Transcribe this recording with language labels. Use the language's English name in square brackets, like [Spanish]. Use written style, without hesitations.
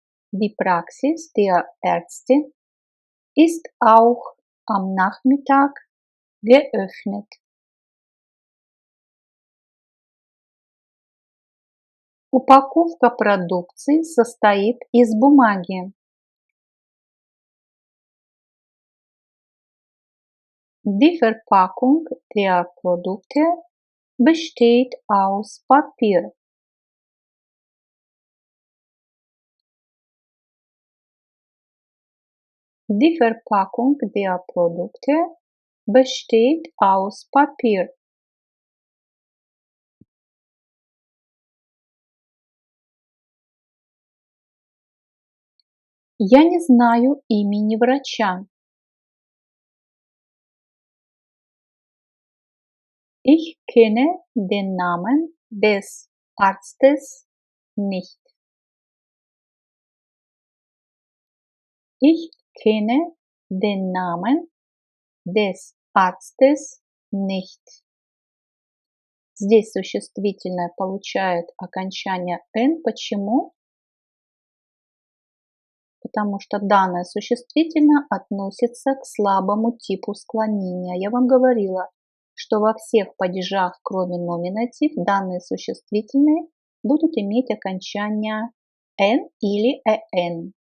[German] Die Praxis der Ärzte ist auch am Nachmittag geöffnet. [Russian] Упаковка продукции состоит из бумаги. [German] Die Verpackung der Produkte besteht aus Papier. Die Verpackung der Produkte besteht aus Papier. [Russian] Я не знаю имени врача. [German] Ich kenne den Namen des Arztes nicht. Ich kenne den Namen des Arztes nicht. [Russian] Здесь существительное получает окончание «н». Почему? Потому что данное существительное относится к слабому типу склонения. Я вам говорила, что во всех падежах, кроме номинатив, данные существительные будут иметь окончание «н» или «эн».